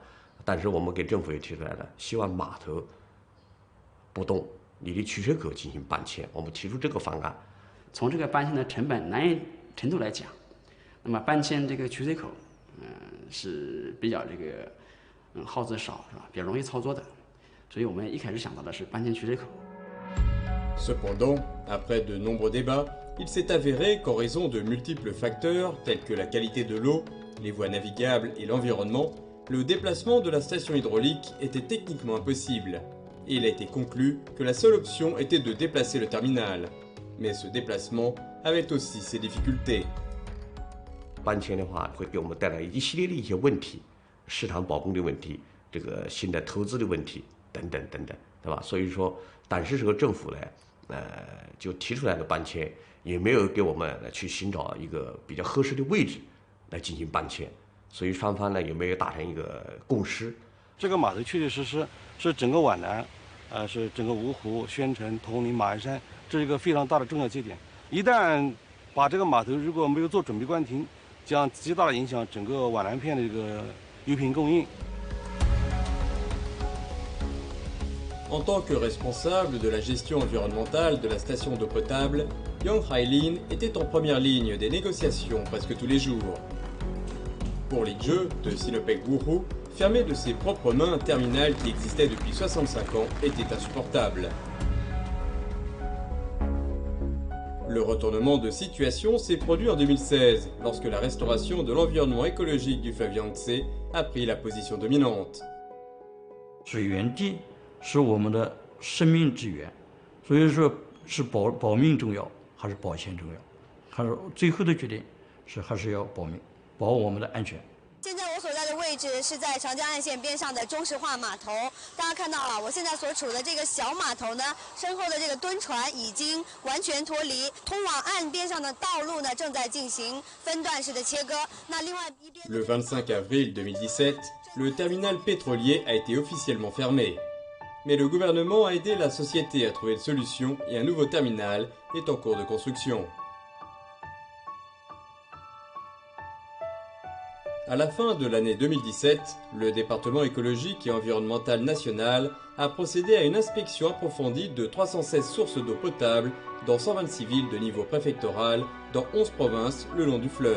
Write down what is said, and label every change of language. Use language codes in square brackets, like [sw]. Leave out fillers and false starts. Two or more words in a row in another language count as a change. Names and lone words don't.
[zh] 但是我们给政府也提出来了，希望码头不动，你的取水口进行搬迁。我们提出这个方案。从这个搬迁的成本难易程度来讲，那么搬迁这个取水口，是比较这个。耗资少是吧？比较容易操作的，所以我们一开始想到的是搬迁取水口。 [fr] Cependant, après de nombreux débats, il s'est avéré qu'en raison de multiples facteurs tels que la qualité de l'eau, les voies navigables et l'environnement, le déplacement de la station hydraulique était techniquement impossible. Et il a été conclu que la seule option était de déplacer le terminal. Mais ce déplacement avait aussi ses difficultés. [zh] 搬迁的话会给我们带来一系列的一些问题。市场保供的问题，这个新的投资的问题等等等等，对吧？所以说，当时这个政府呢，就提出来了搬迁，也没有给我们去寻找一个比较合适的位置来进行搬迁，所以双方呢也没有达成一个共识。这个码头确确实实是整个皖南，是整个芜湖、宣城、铜陵、马鞍山，这是一个非常大的重要节点。一旦把这个码头如果没有做准备关停，将极大的影响整个皖南片的这个。 [fr] En tant que responsable de la gestion environnementale de la station d'eau potable, Yang Hailin était en première ligne des négociations presque tous les jours. Pour l'Idje de Sinopec Wuhu, fermer de ses propres mains un terminal qui existait depuis 65 ans était insupportable. Le retournement de situation s'est produit en 2016, lorsque la restauration de l'environnement écologique du fleuve Yangtze a pris la position dominante. [zh] 水源地是我们的生命之源，所以说是保命重要还是保钱重要？还是最后的决定是还是要保命，保我们的安全。现在我所在的位置是在长江岸线边上的中石化码头，大家看到啊，我现在所处的这个小码头呢，身后的这个蹲船已经完全脱离，通往岸边上的道路呢正在进行分段式的切割。那另外一边 [fr] Le 25 avril 2017, le terminal pétrolier a été officiellement fermé. Mais le gouvernement a aidé la société à trouver une solution et un nouveau terminal est en cours de construction. À la fin de l'année 2017, le département écologique et environnemental national a procédé à une inspection approfondie de 316 sources d'eau potable dans 126 villes de niveau préfectoral dans 11 provinces le long du fleuve.